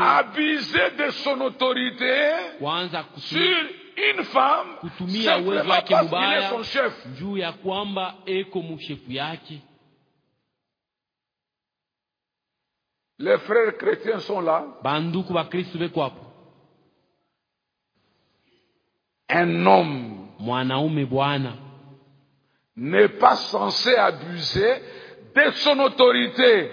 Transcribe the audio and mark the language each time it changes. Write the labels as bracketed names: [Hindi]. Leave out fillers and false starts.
[French] abuser de son autorité sur une femme [Swahili] kutumia uwezo wake mbaya juu ya kwamba eko mshefu yake. [French] Les frères chrétiens sont là. [Swahili] Banduku ba Kristo beko hapo. [French] Un homme [Swahili] mwanaume bwana [French] n'est pas censé abuser de son autorité